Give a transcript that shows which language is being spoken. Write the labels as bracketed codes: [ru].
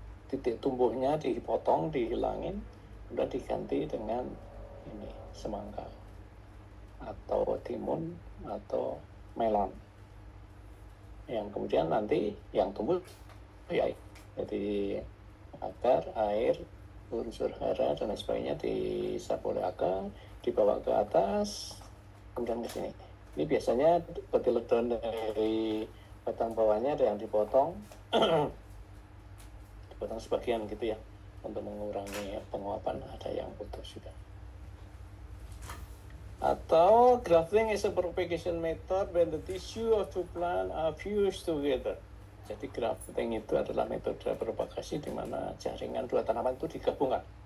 [id] titik tumbuhnya dipotong, dihilangin, udah diganti dengan ini semangka atau timun atau melon, yang kemudian nanti yang tumbuh ya jadi akar, air, unsur hara dan lain sebagainya disapu oleh akar, dibawa ke atas, kemudian ke sini. Ini biasanya petil daun dari batang bawahnya ada yang dipotong, dipotong sebagian gitu ya, untuk mengurangi penguapan, ada yang putus juga. Atau [en] grafting is a propagation method when the tissue of two plants are fused together. [id] Jadi grafting itu adalah metode propagasi di mana jaringan dua tanaman itu digabungkan.